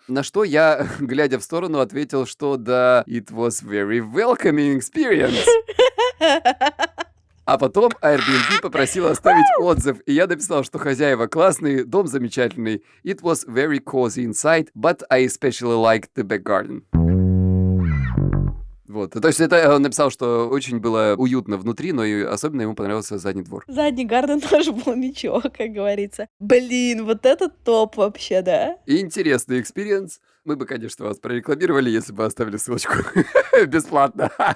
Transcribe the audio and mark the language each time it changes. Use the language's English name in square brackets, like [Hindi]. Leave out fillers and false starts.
[Russian] На что я, глядя в сторону, ответил, что да, [English] it was very welcoming experience. [Russian] А потом Airbnb попросил оставить отзыв, и я написал, что хозяева классные, дом замечательный. [English] It was very cozy inside, but I especially liked the back garden. [Russian] Вот. То есть это он написал, что очень было уютно внутри, но и особенно ему понравился задний двор. Задний гарден тоже был ничего, как говорится. Блин, вот это топ вообще, да? И интересный экспириенс. Мы бы, конечно, вас прорекламировали, если бы оставили ссылочку бесплатно.